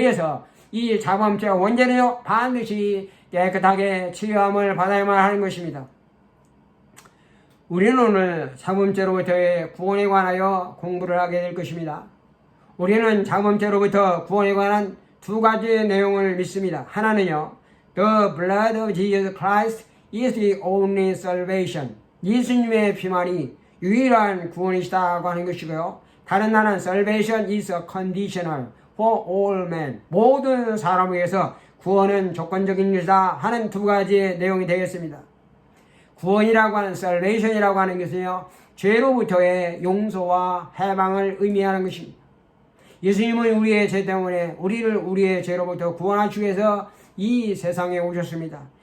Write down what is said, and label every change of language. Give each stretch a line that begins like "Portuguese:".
Korean: 그래서 이 자범죄와 원죄는요, 반드시 깨끗하게 치유함을 받아야만 하는 것입니다. 우리는 오늘 자범죄로부터의 구원에 관하여 공부를 하게 될 것입니다. 우리는 자범죄로부터 구원에 관한 두 가지의 내용을 믿습니다. 하나는요,
English: The blood of Jesus Christ is the only salvation.
Korean: 예수님의 피만이 유일한 구원이시다고 하는 것이고요. 다른 하나는
English: salvation is a conditional for all men.
Korean: 모든 사람을 위해서 구원은 조건적인 것이다 하는 두 가지의 내용이 되겠습니다. 구원이라고 하는 salvation이라고 하는 것은요, 죄로부터의 용서와 해방을 의미하는 것입니다. 예수님은 우리의 죄 때문에 우리의 죄로부터 구원하시기 위해서 이 세상에 오셨습니다.